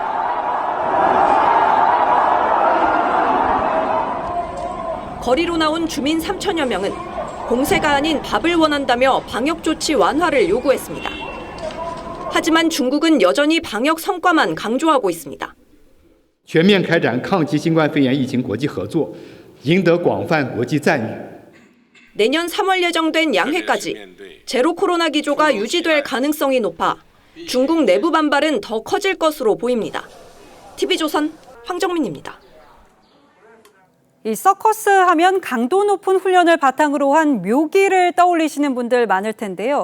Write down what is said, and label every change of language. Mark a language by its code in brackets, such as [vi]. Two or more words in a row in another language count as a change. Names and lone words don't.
[ko] 거리로 나온 주민 3천여 명은 봉쇄가 아닌 밥을 원한다며 방역 조치 완화를 요구했습니다. 하지만 중국은 여전히 방역 성과만 강조하고 있습니다. [zh] 全面开展抗击新冠肺炎疫情国际合作，赢得广泛国际赞誉。 [ko] 내년 3월 예정된 양회까지 제로 코로나 기조가 유지될 가능성이 높아 중국 내부 반발은 더 커질 것으로 보입니다. TV조선 황정민입니다. 이 서커스 하면 강도 높은 훈련을 바탕으로 한 묘기를 떠올리시는 분들 많을 텐데요.